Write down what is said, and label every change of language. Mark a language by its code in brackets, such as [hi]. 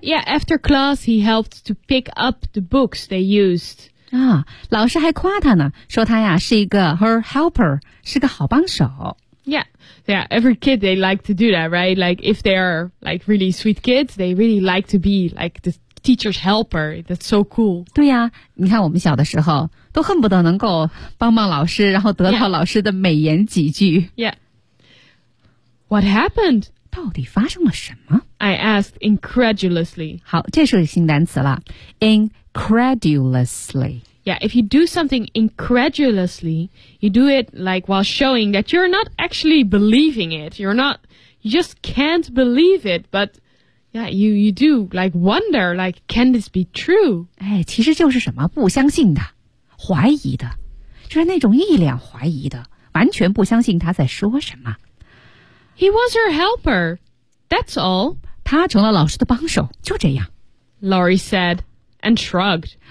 [en] Yeah, after class, he helped to pick up the books they used. [zh] 啊，老师还夸他呢，说他呀是一个 [en] her helper, [zh] 是个好帮手。 [en] Yeah, every kid, they like to do that, right? Like, if they are, like, really sweet kids, they really like to be, like, the teacher's helper. That's so cool. [zh] 对呀，你看我们小的时候，都恨不得能够帮帮老师，然后得到老师的美言几句。 [en] Yeah. What happened? [zh] 到底发生了什么 [en] ?I asked incredulously. [zh] 好，这是个新单词了。Incredulously. [en] Yeah, if you do something incredulously, you do it like while showing that you're not actually believing it. You're not, you just can't believe it, but yeah, you do like wonder, like, can this be true? [zh] 哎，其实就是什么不相信的，怀疑的，就是那种一脸怀疑的，完全不相信他在说什么。 [en] He was her helper. That's all. [zh] 他成了老师的帮手，就这样。 [en] Laurie said and shrugged.